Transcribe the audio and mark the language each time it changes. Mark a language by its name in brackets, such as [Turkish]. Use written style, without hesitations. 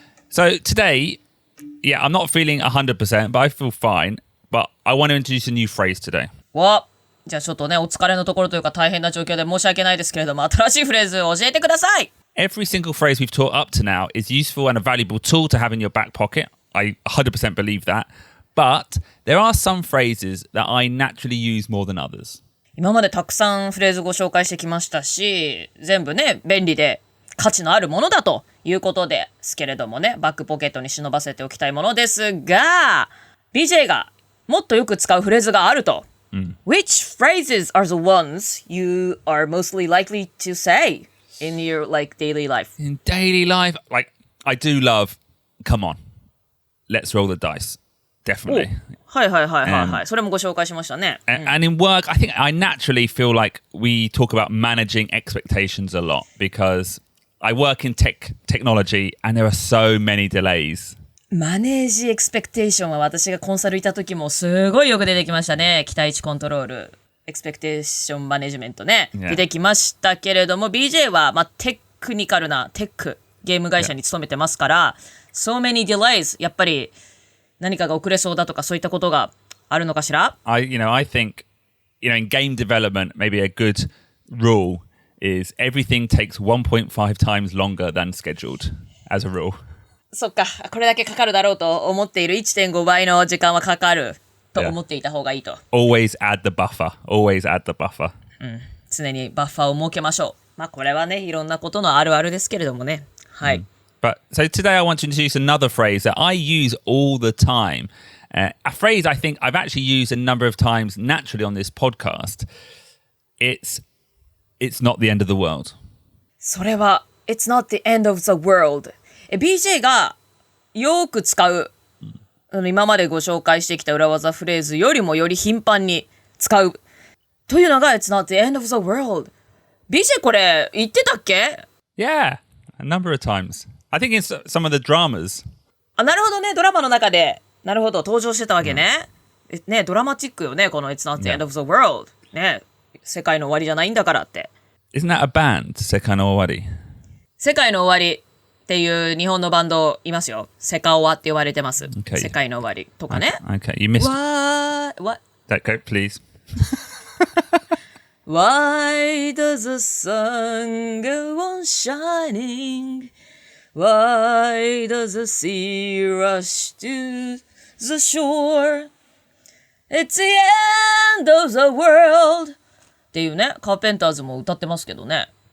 [English] So today, yeah, I'm not feeling 100%, but I feel fine. But I want to introduce a new phrase today. [Japanese] じゃあちょっとね、お疲れのところというか大変な状況で申し訳ないですけれども、新しいフレーズを教えてください。 [English] Every single phrase we've taught up to now is useful and a valuable tool to have in your back pocket. I 100% believe that. But there are some phrases that I naturally use more than others. [Japanese] 今までたくさんフレーズご紹介してきましたし、全部ね、便利で価値のあるものだということですけれどもね、バックポケットに忍ばせておきたいものですが、BJ がもっとよく使うフレーズがあると。 [English] Which phrases are the ones you are mostly likely to say in your like daily life? In daily life, like I do love, come on. let's roll the dice. Definitely. [Japanese] はいはいはいはいはい。それもご紹介しましたね。 [English] And in work, I think I naturally feel like we talk about managing expectations a lot because I work in technology and there are so many delays. [Japanese] マネージエクスペクテーションは私がコンサルいた時もすごいよく出てきましたね。期待値コントロール、エクスペクテーションマネジメントね。出てきましたけれども、BJ は、テクニカルなテック、ゲーム会社に勤めてますから、 [English] so many delays、 [Japanese] やっぱり何かが遅れそうだとかそういったことがあるのかしら？ [English] I think, in game development, maybe a good rule is everything takes 1.5 times longer than scheduled as a rule. [Japanese] そっか、これだけかかるだろうと思っている 1.5 倍の時間はかかると思っていた方がいいと。 [English] Always add the buffer. Always add the buffer. [Japanese] 常にバッファーを設けましょう。これはね、いろんなことのあるあるですけれどもね。はい。 [English] But so today I want to introduce another phrase that I use all the time. A phrase I think I've actually used a number of times naturally on this podcast. It's not the end of the world. [Japanese] それは [English] It's not the end of the world. [Japanese] BJ がよく使う、今までご紹介してきた裏技フレーズよりもより頻繁に使うというのが [English] It's not the end of the world. [Japanese] BJ これ言ってたっけ？ [English] Yeah, a number of times.I think in some of the dramas. [Japanese] なるほどね、ドラマの中で、なるほど、登場してたわけね。ね、ドラマチックよね、この [English] It's not the end of the world. [Japanese] ね、世界の終わりじゃないんだからって。 [English] Isn't that a band? [Japanese] 世界の終わり。世界の終わりっていう日本のバンドいますよ。セカオワって言われてます。 [English] Okay. [Japanese] 世界の終わりとかね。 [English] Okay, you missed. What? That go, please. Why does the sun go on shining?Why does the sea rush to the shore? It's the end of the world. [Japanese] っていうね、カーペンターズも歌ってますけどね。